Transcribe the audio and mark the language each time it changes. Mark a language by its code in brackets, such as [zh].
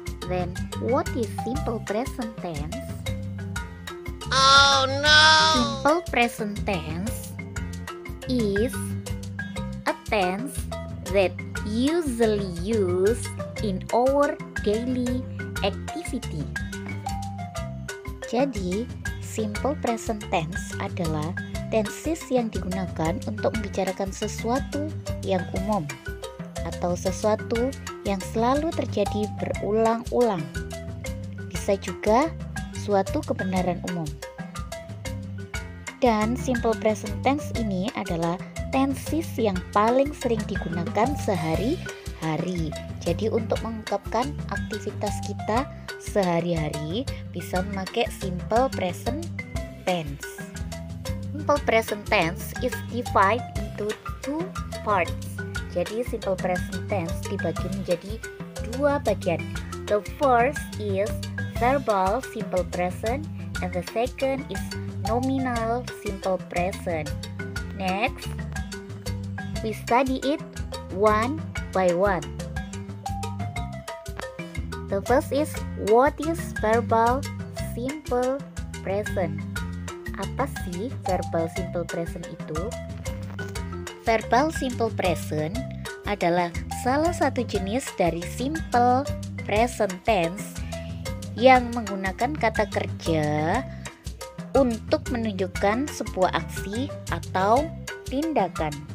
[en] Then, what is simple present tense? Oh no! Simple present tense is a tense that usually used in our daily activity. [id] Jadi, simple present tense adalah tenses yang digunakan untuk membicarakan sesuatu yang umum atau sesuatu yang selalu terjadi berulang-ulang. Bisa juga suatu kebenaran umum. Dan simple present tense ini adalah tenses yang paling sering digunakan sehari-hari. Jadi untuk mengungkapkan aktivitas kita sehari-hari bisa memakai simple present tense. [en] Simple present tense is divided into two parts. [id] Jadi simple present tense dibagi menjadi dua bagian. [en] The first is verbal simple present and the second is nominal simple present. Next, we study it one by one. The first is, what is verbal simple present? [id] Apa sih verbal simple present itu? Verbal simple present adalah salah satu jenis dari simple present tense yang menggunakan kata kerja untuk menunjukkan sebuah aksi atau tindakan.